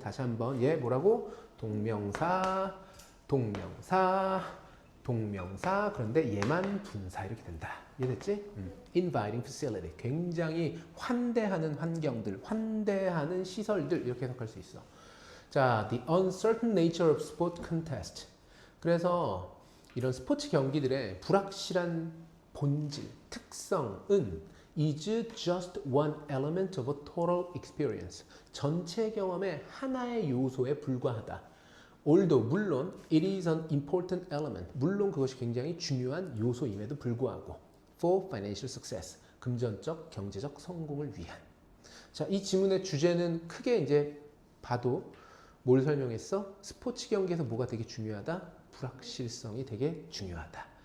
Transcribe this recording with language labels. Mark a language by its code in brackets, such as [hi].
[ko] 다시 한번 얘 뭐라고? 동명사 그런데 얘만 분사 이렇게 된다. 이해됐지? Inviting facility 굉장히 환대하는 환경들, 환대하는 시설들 이렇게 해석할 수 있어. [en] 자, the uncertain nature of sport contest. 그래서 이런 스포츠 경기들의 불확실한 본질, 특성은 is just one element of a total experience. [ko] 전체 경험의 하나의 요소에 불과하다. [en] Although 물론 it is an important element. [ko] 물론 그것이 굉장히 중요한 요소임에도 불구하고 for financial success. 금전적, 경제적 성공을 위한. 자, 이 지문의 주제는 크게 이제 봐도 뭘 설명했어? 스포츠 경기에서 뭐가 되게 중요하다? 불확실성이 되게 중요하다.